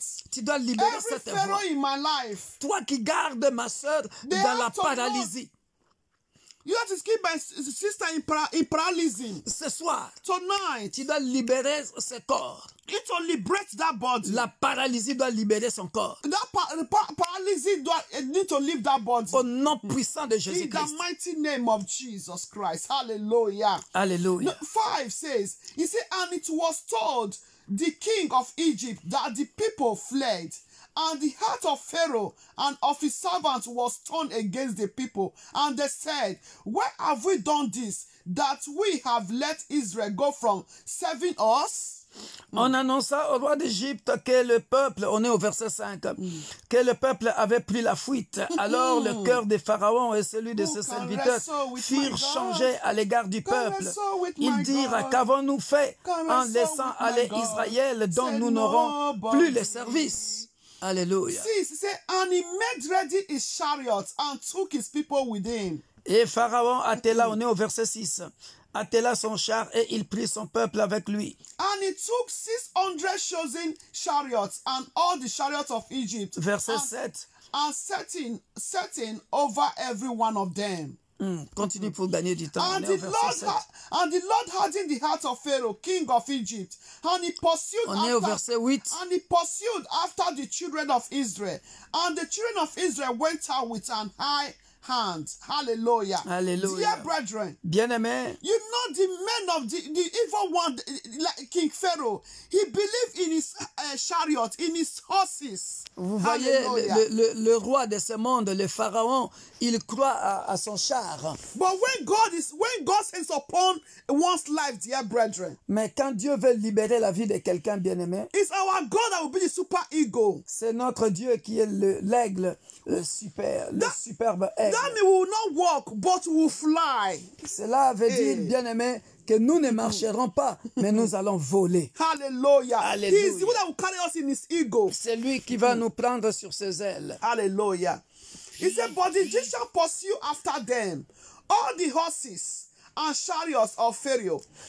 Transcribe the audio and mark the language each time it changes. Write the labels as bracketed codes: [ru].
[fr] Tu dois libérer cette voix. Toi qui gardes ma soeur dans la paralysie. [en] You have to keep my sister in paralysis. [fr] Ce soir, [en] tonight, [fr] tu dois libérer ce corps. [en] It will liberate that body. [fr] La paralysie doit libérer son corps. [en] That paralysis need to leave that body. [fr] Au nom puissant de Jésus-Christ. [en] In the mighty name of Jesus Christ. Hallelujah. Hallelujah. 5 says, he said, and it was told the king of Egypt that the people fled. And the heart of Pharaoh and of his servants was turned against the people. And they said, why have we done this, that we have let Israel go from serving us? [fr] On annonça au roi d'Égypte que le peuple, on est au verset 5, que le peuple avait pris la fuite. Alors le cœur de Pharaon et celui de ses serviteurs furent changés à l'égard du peuple. Ils dirent, qu'avons-nous fait en laissant aller Israël dont nous n'aurons plus le service? Alléluia. [en] 6 said, and he made ready his chariots and took his people with him. [fr] Et Pharaon attela, on est au verset 6, attela son char et il prit son peuple avec lui. [en] And he took 600 chosen chariots and all the chariots of Egypt. [fr] Verset 7. [en] And setting over every one of them. [fr] Continue pour gagner du temps. [en] And the Lord hardened the heart of Pharaoh, king of Egypt, and he pursued and he pursued after the children of Israel. And the children of Israel went out with an high hand. Hallelujah. Hallelujah. Dear brethren, [fr] bien-aimés, [en] you know the men of the evil one, like King Pharaoh, he believed in his chariot, in his horses. [fr] Vous voyez le roi de ce monde, le pharaon, il croit à son char. [en] But when God sends upon one's life, dear brethren, [fr] mais quand Dieu veut libérer la vie de quelqu'un bien-aimé, [en] it's our God that will be the super ego. [fr] C'est notre Dieu qui est l'aigle superbe aigle. [en] That means we will not walk, but we will fly. [fr] Cela veut dire, bien-aimé, que nous ne marcherons pas, mais nous allons voler. [en] Hallelujah. Hallelujah. He is the one that will carry us in his ego. [fr] C'est lui qui va nous prendre sur ses ailes. [en] Hallelujah. He said, but the Egyptians pursue after them all the horses and chariots of Pharaoh.